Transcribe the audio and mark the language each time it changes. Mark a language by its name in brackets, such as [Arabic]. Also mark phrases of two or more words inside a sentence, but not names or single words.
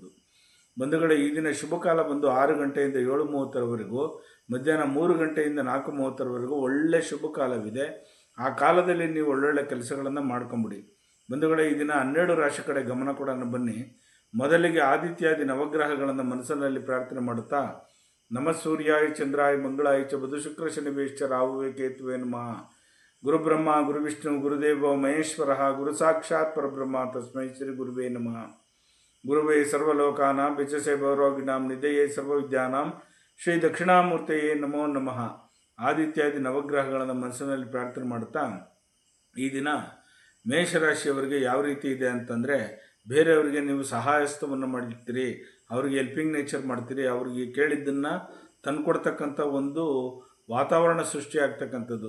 [Kannada] ಬಂಧುಗಳೇ, ಈ ದಿನ ಶುಭ ಕಾಲ ಬಂದು 6 ಗಂಟೆಯಿಂದ 7:30ವರೆಗೂ, ಮಧ್ಯಾಹ್ನ 3 ಗಂಟೆಯಿಂದ 4:30ವರೆಗೂ ಒಳ್ಳೆ ಶುಭ ಕಾಲವಿದೆ. ಆ ಕಾಲದಲ್ಲಿ ನೀವು ಒಳ್ಳೊಳ್ಳೆ ಕೆಲಸಗಳನ್ನು ಮಾಡ್ಕೊಂಬಿಡಿ. ಬಂಧುಗಳೇ, ಈ ದಿನ 12 ರಾಶಿ ಕಡೆ ಗಮನ ಕೊಡೋಣ ಬನ್ನಿ. ಮೊದಲಿಗೆ ಆದಿತ್ಯಾದಿ ನವಗ್ರಹಗಳನ್ನು ಮನಸ್ಸಿನಲ್ಲಿ ಪ್ರಾರ್ಥನೆ ಮಾಡುತ್ತಾ, [Sanskrit] ನಮ ಸೂರ್ಯಾಯ ಚಂದ್ರಾಯ ಮಂಗಳಾಯ ಚ ಬುಧ ಶುಕ್ರ ಶನಿವೇಶ್ಚ ರಾಹುವೇ ಕೇತುವೇ ನಮಃ. ಗುರು ಬ್ರಹ್ಮ ಗುರು ವಿಷ್ಣು ಗುರುದೇವ ಮಹೇಶ್ವರ ಗುರು ಸಾಕ್ಷಾತ್ ಪರಬ್ರಹ್ಮ ತಸ್ಮೈ ಶ್ರೀ ಗುರುವೇ ನಮಃ. ಗುರುವೇ ಸರ್ವಲೋಕಾನಾಂ ವಿಚಸೆ ಭೌರೋಗಿಣಾಂ ನಿಧಯೇ ಸರ್ವವಿದ್ಯಾನಾಂ ಶ್ರೀ ದಕ್ಷಿಣಾಮೂರ್ತಿಯೇ ನಮೋ ನಮಃ. [Kannada] ಆದಿತ್ಯಾದಿ ನವಗ್ರಹಗಳನ್ನು ಮನಸ್ಸಿನಲ್ಲಿ ಪ್ರಾರ್ಥನೆ ಮಾಡುತ್ತಾ, ಈ ದಿನ ಮೇಷರಾಶಿಯವರಿಗೆ ಯಾವ ರೀತಿ ಇದೆ ಅಂತಂದರೆ, ಬೇರೆಯವರಿಗೆ ನೀವು ಸಹಾಯಸ್ತವನ್ನು ಮಾಡ್ತೀರಿ, ಅವರಿಗೆ [English] helping nature [Kannada] ಮಾಡ್ತೀರಿ, ಅವರಿಗೆ ಕೇಳಿದ್ದನ್ನು ತಂದುಕೊಡ್ತಕ್ಕಂಥ ಒಂದು ವಾತಾವರಣ ಸೃಷ್ಟಿಯಾಗ್ತಕ್ಕಂಥದ್ದು.